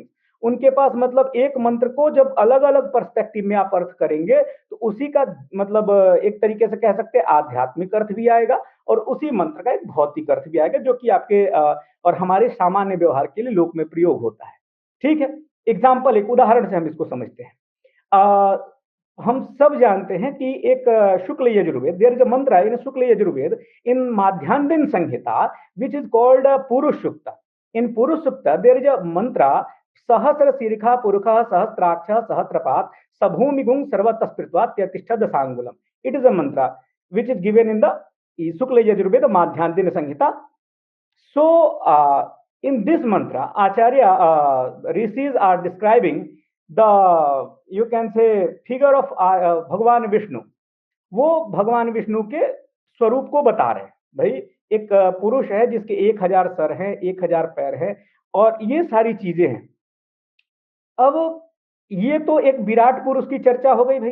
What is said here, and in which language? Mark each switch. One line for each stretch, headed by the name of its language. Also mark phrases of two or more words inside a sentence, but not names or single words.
Hindi: उनके पास मतलब एक मंत्र को जब अलग अलग पर्सपेक्टिव में आप अर्थ करेंगे तो उसी का मतलब एक तरीके से कह सकते हैं आध्यात्मिक अर्थ भी आएगा, और उसी मंत्र का एक भौतिक अर्थ भी आएगा, जो कि आपके और हमारे सामान्य व्यवहार के लिए लोक में प्रयोग होता है। ठीक है, एग्जाम्पल, एक उदाहरण से हम इसको समझते हैं। हम सब जानते हैं कि एक शुक्ल यजुर्वेद,
English: there is a mantra in Shukla Yajurveda in Madhyandina Samhita which is called Purusha Sukta. in Purusha Sukta there is a mantra,
Sanskrit: सहस्र शीर्षा पुरुष सहस्राक्ष सहस्रपात सभूमिगुं सर्वतस्पृत्वा त्यतिष्ठद सांगुलम।
English: it is a mantra which is given in the Shukla Yajurveda Madhyandina Samhita. So, in this mantra, Acharya rishis are describing the, you can say, figure of भगवान विष्णु.
Hindi: वो भगवान विष्णु के स्वरूप को बता रहे हैं। भाई एक पुरुष है जिसके 1000 सर हैं, 1000 पैर हैं, और ये सारी चीजें हैं। अब ये तो एक विराट पुरुष की चर्चा हो गई भाई।